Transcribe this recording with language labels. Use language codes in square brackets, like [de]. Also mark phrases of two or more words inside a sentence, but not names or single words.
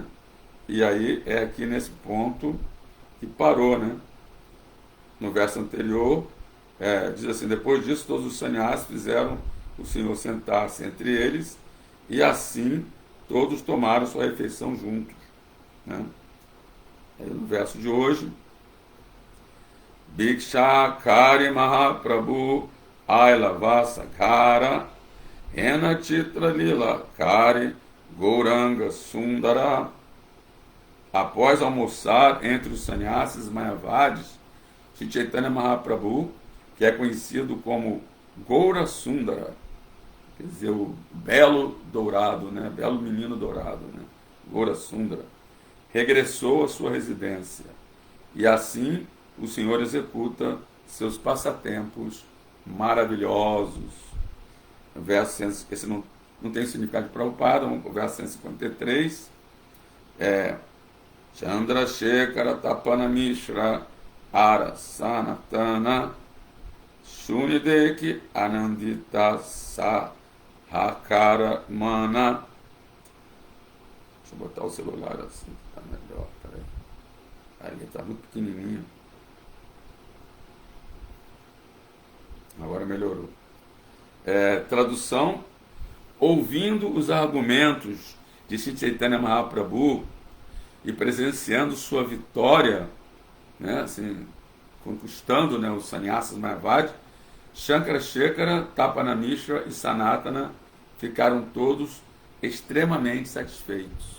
[pt] E aí é aqui nesse ponto que parou, né? No verso anterior, diz assim: depois disso todos os sannyasis fizeram o Senhor sentar-se entre eles, e assim todos tomaram sua refeição juntos, né? Aí no verso de hoje, [bn] ভিক্ষা করি মহাপ্রভু আইলা বাসাঘর এনা চিত্র লীলা করি গৌরাঙ্গ সুন্দর. [pt] Após almoçar entre os sannyasis mayavadis, Sri Chaitanya Mahaprabhu, que é conhecido como Gaura Sundara, quer dizer, o belo dourado, né? Belo menino dourado, né? Gaura Sundara, regressou à sua residência, e assim o Senhor executa seus passatempos maravilhosos. Verso, esse não tem significado de Prabhupada, vamos para o verso 153. [bn] চন্দ্রশেখর তপন মিশ্র আর সনাতন শুনি দেখি আনন্দিত সবাকার মন. [pt] Deixa eu botar o celular assim, que tá melhor. Peraí. Ali tá muito pequenininho. Agora melhorou. Tradução: ouvindo os argumentos de Sri Chaitanya Mahaprabhu e presenciando sua vitória, né, assim, conquistando, né, os sannyasas Mayavadi, Shankarashekara, Tapana Mishra e Sanatana ficaram todos extremamente satisfeitos.